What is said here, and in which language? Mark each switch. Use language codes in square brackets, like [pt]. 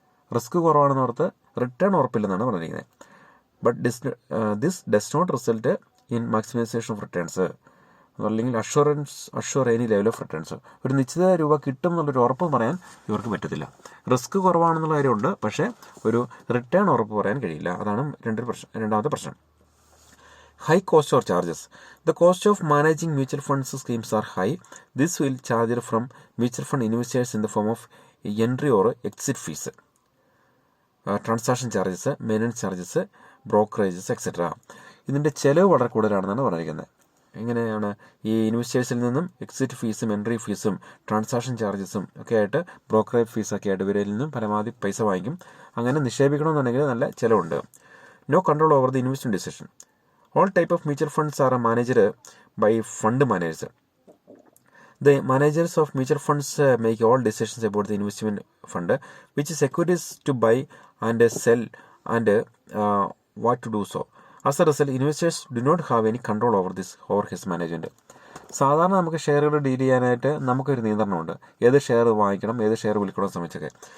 [ml] Risk കുറവാണെന്ന് ഓർത്ത് return ഉറപ്പില്ലെന്നാണ് പറഞ്ഞിരിക്കുന്നത്. [en] But this does not result in maximization of returns, അല്ലെങ്കിൽ assure any level of returns. [ml] ഒരു നിശ്ചിത രൂപ കിട്ടും എന്നുള്ളൊരു ഉറപ്പ് പറയാൻ ഇവർക്ക് പറ്റത്തില്ല. റിസ്ക് കുറവാണെന്നുള്ള കാര്യമുണ്ട്, പക്ഷേ ഒരു റിട്ടേൺ ഉറപ്പ് പറയാൻ കഴിയില്ല. അതാണ് രണ്ടാമത്തെ പ്രശ്നം. [en] High cost or charges. The cost of managing mutual funds schemes are high. This will charge from mutual fund investors in the form of entry or exit fees, transaction charges, maintenance charges, brokerages etcetera. [ml] ഇതിൻ്റെ ചിലവ് വളരെ കൂടുതലാണെന്നാണ് പറഞ്ഞിരിക്കുന്നത്. എങ്ങനെയാണ് ഈ ഇൻവെസ്റ്റേഴ്സിൽ നിന്നും exit ഫീസും entry ഫീസും transaction ചാർജസും ഒക്കെ ആയിട്ട് ബ്രോക്കറേജ് ഫീസൊക്കെ ആയിട്ട് ഇവരിൽ നിന്നും പരമാവധി പൈസ വാങ്ങിക്കും. അങ്ങനെ നിക്ഷേപിക്കണമെന്നുണ്ടെങ്കിൽ നല്ല ചിലവുണ്ട്. [en] No control over the investment decision. All type of mutual funds are managed by fund managers. The managers of mutual funds make all decisions about the investment fund, which securities to buy and sell and what to do so. As a result, investors do not have any control over his management. [ml] സാധാരണ നമുക്ക് ഷെയറുകൾ deal ചെയ്യാനായിട്ട് നമുക്കൊരു നിയന്ത്രണമുണ്ട്, ഏത് share വാങ്ങിക്കണം, ഏത് share വിൽക്കണം സംബന്ധിച്ചൊക്കെ.